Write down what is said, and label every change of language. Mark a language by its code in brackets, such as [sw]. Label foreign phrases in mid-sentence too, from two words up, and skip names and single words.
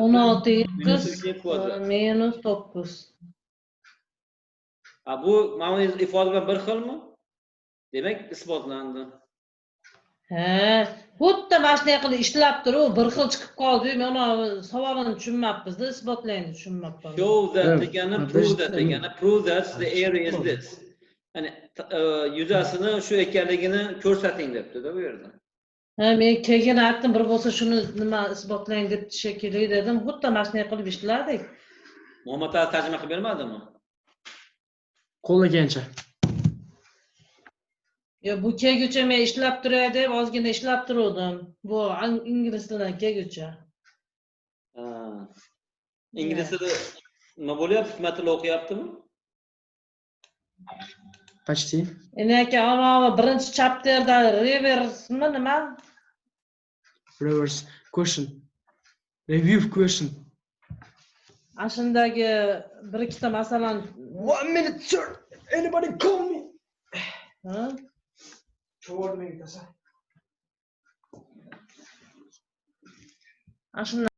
[en] 16x minus 9. [uz] Bu mana ifoda bilan bir xilmi? Demak isbotlandi. Xuddi mana shunday qilib ishlab turib, bir xil chiqib qoldi. Men uni savolini tushunmabmiz-da, isbotlayni tushunmabman. [en] Show that degani prove that degani prove that the area is this. [uz] Ya'ni yuzasini shu ekanligini ko'rsating debdi-da bu yerda. Men keyin aytdim, bir bo'lsa shuni nima isbotlang deb shekilli dedim. Xuddi mana shunday qilib ishladik. Muhammad tarjima qilib bermadimi? Qo'llagancha. Bu kelgucha men ishlab turay deb ozgina ishlab turdim. Bu ingliz tilidan kelgucha. Ingliz tilida nima bo'lyapti? Hikmat tili o'qiyaptimi? [ru] Почти. [uz] Endi ana birinchi chapterda reverse nima? [en] Reverse question. Review question. [uz] Ashundagi bir ikkita masalani [en] 1 minute sir. Anybody call me? Ashuni